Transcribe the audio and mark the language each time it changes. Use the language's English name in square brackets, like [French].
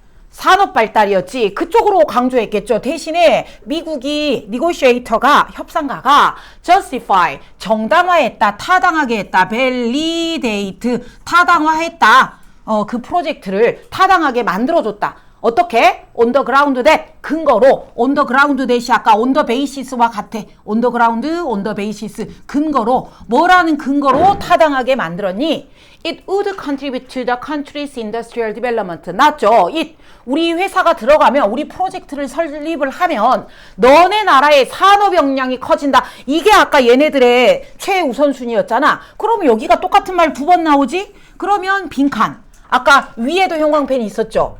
[Korean] 산업 발달이었지. 그쪽으로 강조했겠죠. 대신에 미국이 negotiator가 협상가가 justify 정당화했다. 타당하게 했다. validate 타당화했다. 그 프로젝트를 타당하게 만들어줬다. 어떻게? [English] on the ground that [Korean] 근거로 on the ground that이 아까 on the basis와 같아. [English] on the ground, on the basis [Korean] 근거로 뭐라는 근거로 타당하게 만들었니? [English] It would contribute to the country's industrial development. [Korean] 맞죠? 우리 회사가 들어가면 우리 프로젝트를 설립을 하면 너네 나라의 산업 역량이 커진다. 이게 아까 얘네들의 최우선순위였잖아. 그러면 여기가 똑같은 말 두 번 나오지? 그러면 빈칸. 아까 위에도 형광펜이 있었죠.